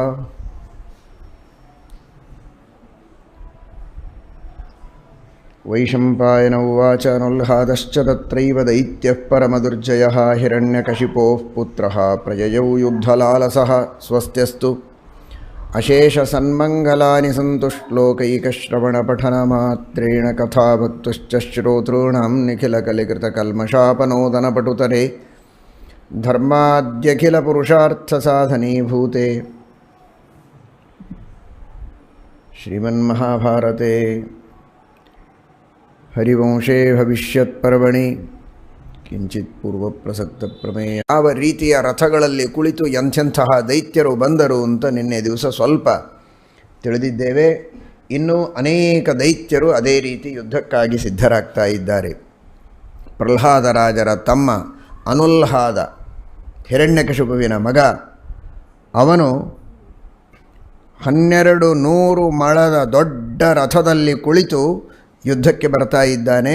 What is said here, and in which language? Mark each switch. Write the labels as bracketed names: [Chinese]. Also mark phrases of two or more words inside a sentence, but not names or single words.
[Sanskrit] ವೈಶಂಪಾಯನ ಉವಾಚ ಅನುಲ್ಹಾದಶ್ಚ ತತ್ರೈವ ದೈತ್ಯಃ ಪರಮದುರ್ಜಯಃ ಹಿರಣ್ಯಕಶಿಪೋಃ ಪುತ್ರಃ ಪ್ರಯಯೌ ಯುದ್ಧಲಾಲಸಃ ಸ್ವಸ್ತ್ಯಸ್ತು ಅಶೇಷಸನ್ಮಂಗಲಾನಿ ಸಂತು ಶ್ಲೋಕೈಕಶ್ರವಣಪಠನಮಾತ್ರೇಣ ಕಥಾಭಕ್ತುಶ್ಚ ಶ್ರೋತॄಣಾಂ ನಿಖಿಲಕಲಿಕೃತಕಲ್ಮಷಾಪನೋದನಪಟುತರೆ ಧರ್ಮಾದ್ಯಖಿಲಪುರುಷಾರ್ಥಸಾಧನೀಭೂತೆ ಶ್ರೀಮನ್ಮಹಾಭಾರತೆ ಹರಿವಂಶೇ ಭವಿಷ್ಯತ್ಪರ್ವಣಿ ಕಿಂಚಿತ್ ಪೂರ್ವಪ್ರಸಕ್ತ ಪ್ರಮೇಯ. [Kannada] ಯಾವ ರೀತಿಯ ರಥಗಳಲ್ಲಿ ಕುಳಿತು ಎಂಥೆಂತಹ ದೈತ್ಯರು ಬಂದರು ಅಂತ ನಿನ್ನೆ ದಿವಸ ಸ್ವಲ್ಪ ತಿಳಿದಿದ್ದೇವೆ. ಇನ್ನೂ ಅನೇಕ ದೈತ್ಯರು ಅದೇ ರೀತಿ ಯುದ್ಧಕ್ಕಾಗಿ ಸಿದ್ಧರಾಗ್ತಾ ಇದ್ದಾರೆ. ಪ್ರಹ್ಲಾದರಾಜರ ತಮ್ಮ ಅನುಲ್ಹಾದ ಹಿರಣ್ಯಕಶಿಪುವಿನ ಮಗ, ಅವನು 1200 ಮೊಳದ ದೊಡ್ಡ ರಥದಲ್ಲಿ ಕುಳಿತು ಯುದ್ಧಕ್ಕೆ ಬರ್ತಾ ಇದ್ದಾನೆ.